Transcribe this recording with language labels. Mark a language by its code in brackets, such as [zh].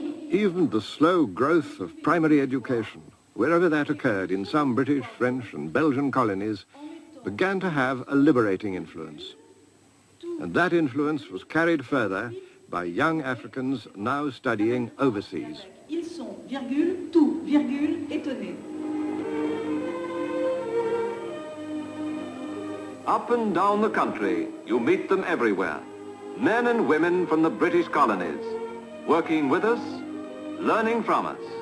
[en] Even the slow growth of primary education, wherever that occurred in some British, French and Belgian colonies, began to have a liberating influence. And that influence was carried further by young Africans now studying overseas. [fr] Ils sont, virgule, tout, virgule, étonnés. [en] Up and down the country, you meet them everywhere. Men and women from the British colonies, working with us, learning from us.